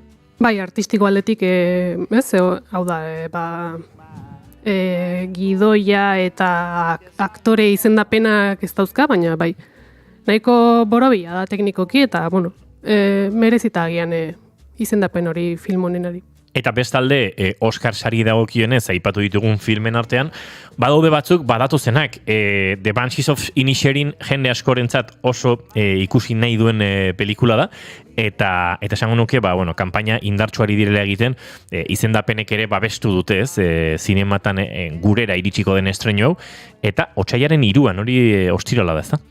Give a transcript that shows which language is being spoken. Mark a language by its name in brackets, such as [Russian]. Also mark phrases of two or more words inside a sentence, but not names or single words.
[Basque] Bai, artistiko aldetik, hau da, gidoia eta aktore izendapenak ez dauzka, baina bai, nahiko borobia da teknikoki eta, merezita agian izendapen hori film honenari. Eta bestalde, Oscar sari dagokionez aipatu ditugun filmen artean, badaude batzuk badatozenak. The Banshees of Inisherin jende askorentzat oso ikusi nahi duen pelikula da, eta esango nuke, kanpaina indartsuari direla egiten, izendapenek ere babestu dute, ez, zinematan gurera iritsiko den estreno hau, eta otsailaren 3an, hori ostirala da, ez da?